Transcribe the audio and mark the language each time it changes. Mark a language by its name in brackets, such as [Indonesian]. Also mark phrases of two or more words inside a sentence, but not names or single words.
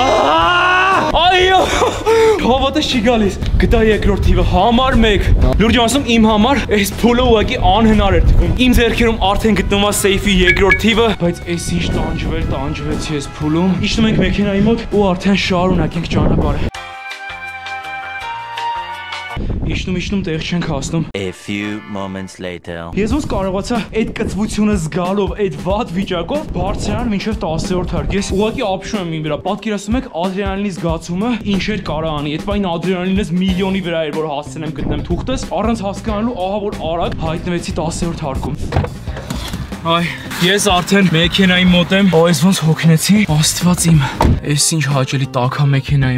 [Armenian] Այո, հավատես չի գալիս։ Գտա երկրորդ թիվը համար 1։ Լուրջ ասում իմ համար այս փուլը ուղղակի անհնար էր թվում։ Իմ ձեռքերում արդեն գտնվում է սեյֆի երկրորդ թիվը, բայց այս ինչ տանջվեցի այս փուլում։ Իջնում ենք մեքենայի մոտ ու արդեն շարունակենք ճանապարհը։ Իջնում տեղ չենք հասնում։ [English] A few moments later. [Armenian] Ես ոնց կարողացա այդ կծվությունը զգալով, այդ վատ վիճակով բարձրանալ մինչև 10-րդ հարկ։ Ես ուղղակի ապշում եմ իմ վրա։ Պատկերացնում եք ադրենալինի զգացումը ինչ էր կարող անի։ Այդ բան ադրենալինս միլիոնի վրա էր, որ հասցնեմ գտնեմ թուղթս, առանց հասկանալու ահա որ արագ հայտնվեցի 10-րդ հարկում։ Այ, ես արդեն մեքենայի մոտ եմ, այս ոնց հոգնեցի, Աստված իմ, այս ինչ հաճելի տաքա մեքենայի